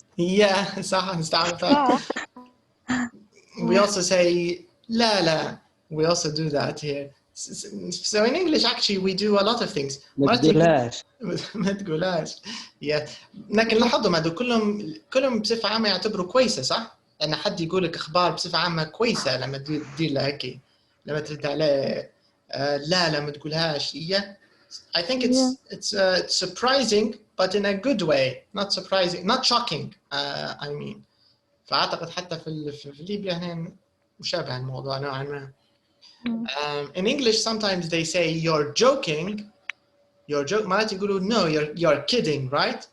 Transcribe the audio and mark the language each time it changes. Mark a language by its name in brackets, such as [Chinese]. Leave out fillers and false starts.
[Arabic] Yeah, صح نستعمل. [English] We also say [Arabic] لا لا. [English] We also do that here. So in English, actually, we do a lot of things. [Arabic] ما تقولهاش. ما تقولهاش. Yeah. لكن لاحظوا هذول كلهم بصفة عامة يعتبروا كويسة صح؟ لأن حد يقول لك أخبار بصفة عامة كويسة لما تدير له هيك لما ترد عليه لا ما تقولهاش. [English] Yeah. I think it's surprising, but in a good way. Not surprising, not shocking. I mean. [Arabic] فأعتقد حتى في ليبيا هنا مشابه الموضوع نوعا ما. [English] In English, sometimes they say you're joking. You're joking. [Arabic] معناته يقولوا [English] no, you're kidding, right?